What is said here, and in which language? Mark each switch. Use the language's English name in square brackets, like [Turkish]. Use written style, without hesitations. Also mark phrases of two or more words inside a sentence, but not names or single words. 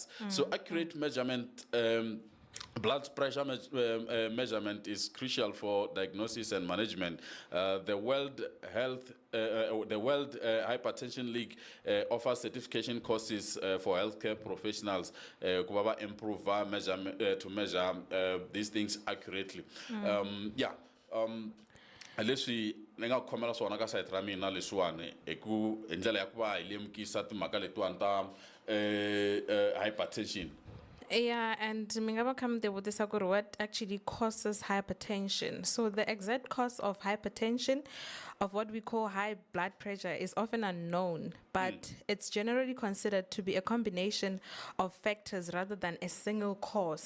[English] So accurate measurement, blood pressure measurement is crucial for diagnosis and management. The World Hypertension League offers certification courses for healthcare professionals to improve to measure these things accurately. [Tsonga] Leswi nenga khomela swona ka site ra mina leswiwani eku endlela ya ku va hi lemukisa timhaka letiwani hypertension. [English] Yeah, and mingaba come there with this what actually causes hypertension. So the exact cause of hypertension, of what we call high blood pressure, is often unknown, but it's generally considered to be a combination of factors rather than a single cause.